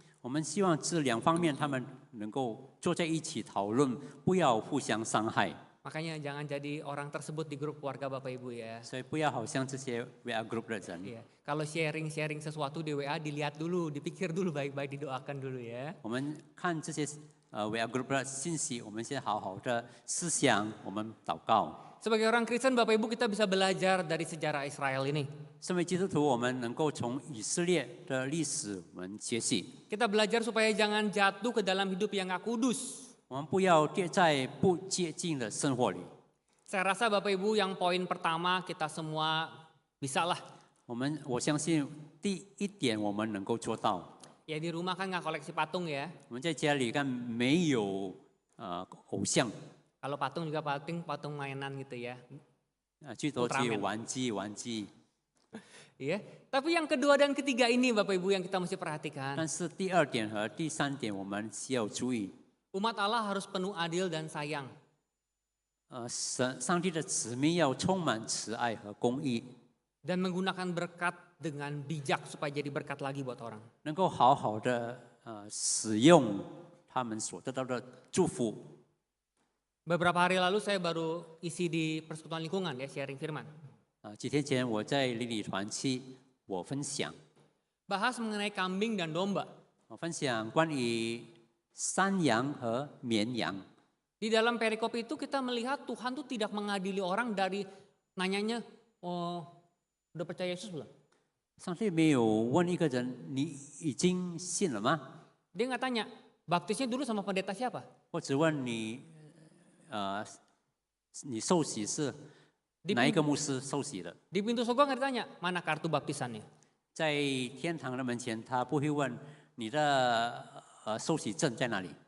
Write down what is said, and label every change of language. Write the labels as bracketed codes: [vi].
[zh] 我们希望这2方面他们能够坐在一起讨论，不要互相伤害。 [id] Makanya jangan jadi orang tersebut di grup keluarga Bapak Ibu ya. [zh] 所以不要好像这些 WA group 的人。 [id] Iya. Kalau sharing sesuatu di WA dilihat dulu, dipikir dulu baik-baik, didoakan dulu ya. [zh] 我们看这些WA group 的信息，我们先好好的思想，我们祷告。 [id] Sebagai orang Kristen Bapak Ibu kita bisa belajar dari sejarah Israel ini. [zh] 身为基督徒，我们能够从以色列的历史我们学习， [id] Kita belajar supaya jangan jatuh ke dalam hidup yang gak kudus. [zh] 我们不要跌在不洁净的生活里。 [id] Saya rasa Bapak Ibu yang poin pertama kita semua bisa lah. [zh] 我相信第一点我们能够做到。 [id] Ya di rumah kan nggak koleksi patung ya. [zh] 我们在家里看没有偶像， [id] Kalau patung juga patung mainan gitu ya. [zh] 最多只有 [en] Ultraman [zh] 玩具。 [id] Iya. Tapi yang kedua dan ketiga ini Bapak Ibu yang kita mesti perhatikan. [zh] 但是第二点和第三点我们需要注意。 [id] Umat Allah harus penuh adil dan sayang. [zh] 上帝的子民要充满慈爱和公义， [id] Dan menggunakan berkat dengan bijak supaya jadi berkat lagi buat orang. [zh] 能够好好的使用他们所得到的祝福。 [id] Beberapa hari lalu saya baru isi di persekutuan lingkungan ya, sharing firman. [zh] 几天前我在邻里团契，我分享 [id] Bahas mengenai kambing dan domba. [zh] 我分享关于山羊和绵羊。 [id] Di dalam perikop itu kita melihat Tuhan tuh tidak mengadili orang dari nanyanya, oh udah percaya Yesus belum? [zh] 上帝没有问一个人你已经信了吗？ [id] Dia nggak tanya, baptisnya dulu sama pendeta siapa? [zh] 或者问你你受洗是哪一个牧师受洗的？ [id] Di pintu surga nggak ditanya, mana kartu baptisannya? [zh] 在天堂的门前，他不会问你的受洗证在哪里。